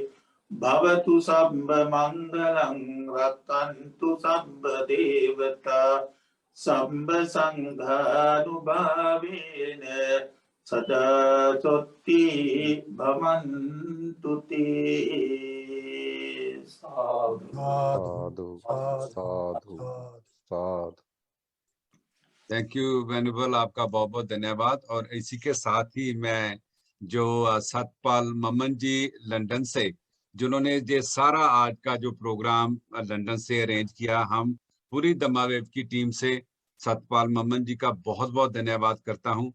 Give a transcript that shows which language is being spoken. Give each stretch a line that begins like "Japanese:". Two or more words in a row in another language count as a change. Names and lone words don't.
Pali: Bhavatu sabba mangalang rakkantu sabba devata sabba sanghanubhavena sada sotti bhavantu te. Sadhu. साधु साधु साधु।
English: thank you
Hindi: वेनुबल, आपका बहुत बहुत धन्यवाद। और इसी के साथ ही मैं जो सतपाल ममन जी लंदन से, जिन्होंने ये सारा आज का जो प्रोग्राम लंदन से अरेंज किया, हम पूरी दम्मा वेव की टीम से सतपाल ममन जी का बहुत बहुत धन्यवाद करता हूं।